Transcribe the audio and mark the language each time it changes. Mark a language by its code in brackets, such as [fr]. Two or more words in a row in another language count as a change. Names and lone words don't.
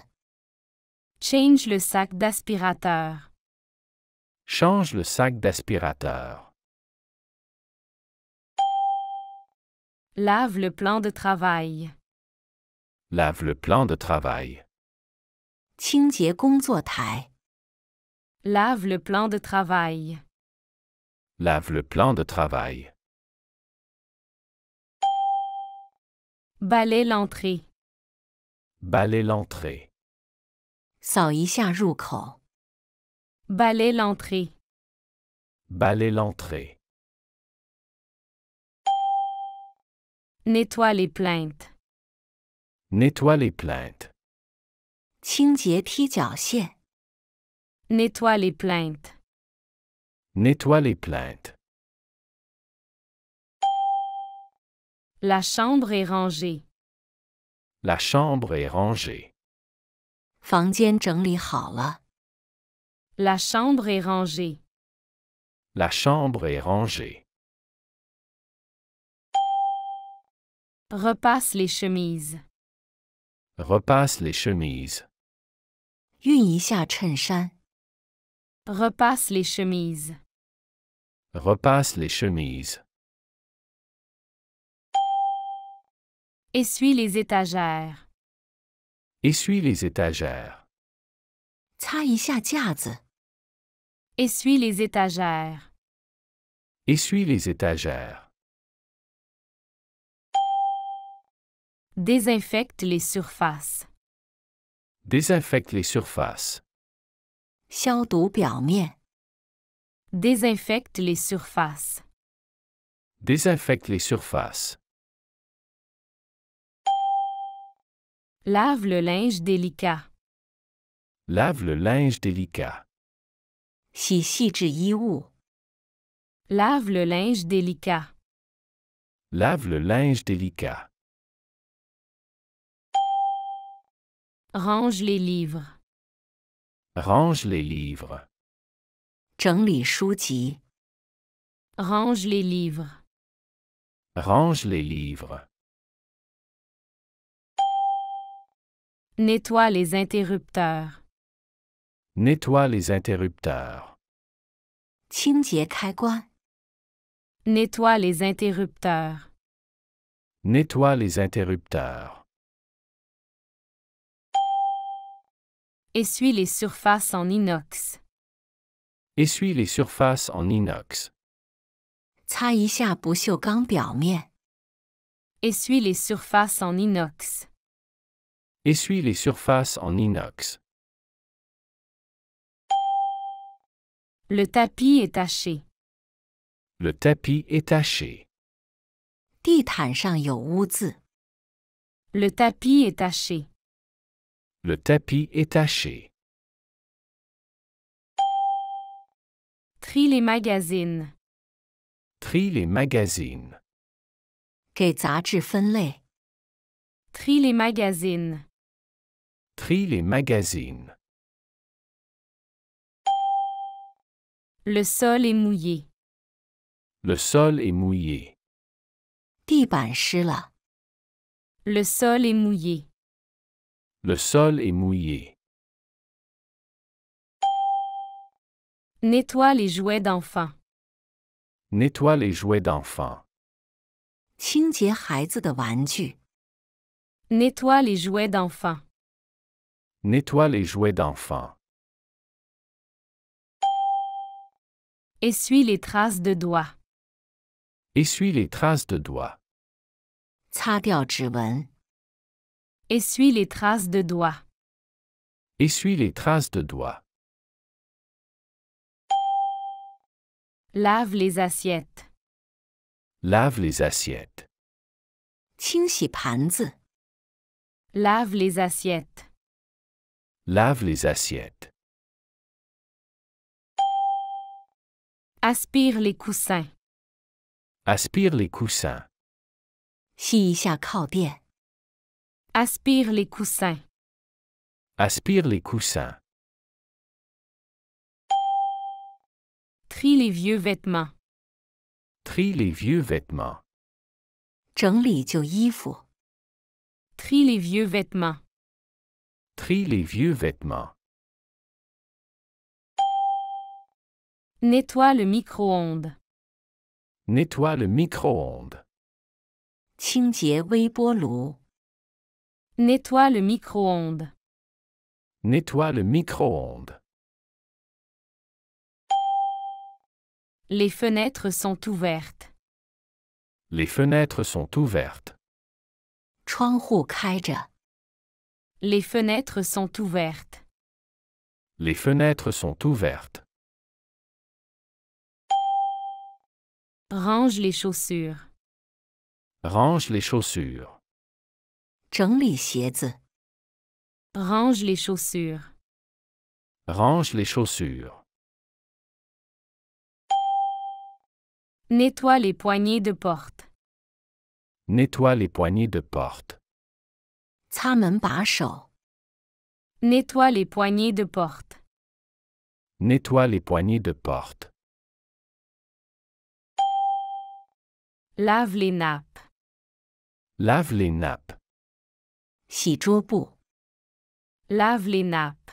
[fr] Change le sac d'aspirateur. Change le sac d'aspirateur. Lave le plan de travail. Lave le plan de travail. [zh] 清洁工作台。 [fr] Lave le plan de travail. Lave le plan de travail. Balaie l'entrée. Balaie l'entrée. [zh] 扫一下入口。 [fr] Balaie l'entrée. Balaie l'entrée. Nettoie les plaintes. Nettoie les plaintes. [zh] 清洁踢脚线。 [fr] Nettoie les plaintes. Nettoie les plaintes. La chambre est rangée. La chambre est rangée. [zh] 房间整理好了。 [fr] La chambre est rangée. La chambre est rangée. Repasse les chemises. Repasse les chemises. [zh] 熨一下衬衫。 [fr] Repasse les chemises. Repasse les chemises. Essuie les étagères. Essuie les étagères. [zh] 擦一下架子。 [fr] Essuie les étagères. Essuie les étagères. Désinfecte les surfaces. Désinfecte les surfaces. [zh] 消毒表面。 [fr] Désinfecte les surfaces. Désinfecte les surfaces. Lave le linge délicat. Lave le linge délicat. [zh] 洗细致衣物。 [fr] Lave le linge délicat. Lave le linge délicat. Range les livres. Range les livres. [zh] 整理书籍。 [fr] Range les livres. Range les livres. Nettoie les interrupteurs. Nettoie les interrupteurs. [zh] 清洁开关。 [fr] Nettoie les interrupteurs. Nettoie les interrupteurs. Essuie les surfaces en inox. Essuie les surfaces en inox. [zh] 擦一下不锈钢表面。 [fr] Essuie les surfaces en inox. Essuie les surfaces en inox. Le tapis est taché. Le tapis est taché. [zh] 地毯上有污渍。 [fr] Le tapis est taché. Le tapis est taché. Trie les magazines. Trie les magazines. [zh] 给杂志分类。 [fr] Trie les magazines. Trie les magazines. Le sol est mouillé. Le sol est mouillé. [zh] 地板湿了。 [fr] Le sol est mouillé. Le sol est mouillé. Nettoie les jouets d'enfants. Nettoie les jouets d'enfants. [zh] 清洁孩子的玩具。 [fr] Nettoie les jouets d'enfants. Nettoie les jouets d'enfants. Essuie les traces de doigts. Essuie les traces de doigts. [zh] 擦掉指纹。 [fr] Essuie les traces de doigts. Essuie les traces de doigts. Lave les assiettes. Lave les assiettes. [zh] 清洗盘子。 [fr] Lave les assiettes. Lave les assiettes. Aspire les coussins. Aspire les coussins. [zh] 吸一下靠垫。 [fr] Aspire les coussins. Aspire les coussins. Trie les vieux vêtements. Trie les vieux vêtements. [zh] 整理旧衣服。 [fr] Trie les vieux vêtements. Trie les vieux vêtements. Nettoie le micro-ondes. Nettoie le micro-ondes. [zh] 清洁微波炉。 [fr] Nettoie le micro-ondes. Nettoie le micro-ondes. Les fenêtres sont ouvertes. Les fenêtres sont ouvertes. [zh] 窗户开着。 [fr] Les fenêtres sont ouvertes. Les fenêtres sont ouvertes. Range les chaussures. Range les chaussures. [zh] 整理鞋子。 [fr] Range les chaussures. Range les chaussures. Nettoie les poignées de porte. Nettoie les poignées de porte. [zh] 擦门把手。 [fr] Nettoie les poignées de porte. Nettoie les poignées de porte. Lave les nappes. Lave les nappes. [zh] 洗桌布。 [fr] Lave les nappes.